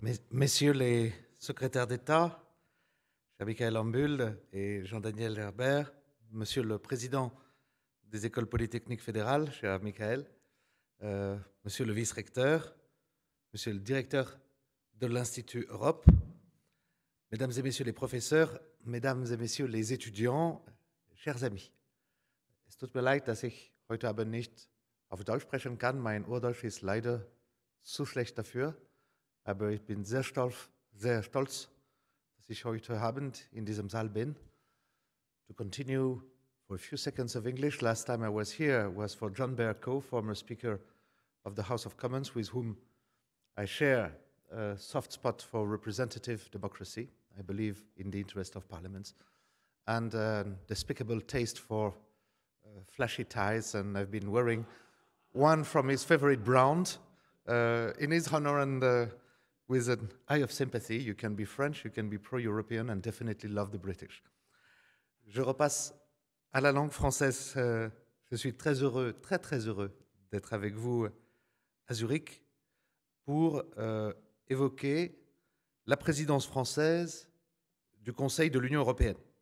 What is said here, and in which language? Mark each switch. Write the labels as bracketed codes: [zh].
[fr] Messieurs les secrétaires d'État, cher Michael Ambul et Jean-Daniel Herbert, Monsieur le Président des écoles polytechniques fédérales, cher Michael, Monsieur le Vice-recteur, Monsieur le Directeur de l'Institut Europe, Mesdames et Messieurs les professeurs, Mesdames et Messieurs les étudiants, chers amis. [de] Es tut mir leid, dass ich heute Abend nicht auf Deutsch sprechen kann. Mein Urdeutsch ist leider zu schlecht dafür. Aber ich bin sehr stolz, dass ich heute Abend in diesem Saal bin. [en] To continue for a few seconds of English, last time I was here was for John Bercow, former Speaker of the House of Commons, with whom I share a soft spot for representative democracy. I believe in the interest of parliaments, and a despicable taste for flashy ties, and I've been wearing one from his favorite brand in his honor and with an eye of sympathy. You can be French, you can be pro-European and definitely love the British. [fr] Je repasse à la langue française. Je suis très heureux, très heureux d'être avec vous à Zurich pour évoquer la présidence française du Conseil de l'Union européenne.